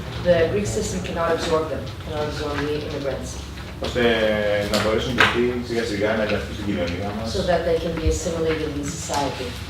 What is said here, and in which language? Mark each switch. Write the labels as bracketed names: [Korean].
[English] The Greek system cannot absorb them, cannot absorb the immigrants, [Greek] ώστε να μπορέσουν και αυτοί σιγά σιγά να ενταχθούν στην κοινωνία μας. [English] so that they can be assimilated in society.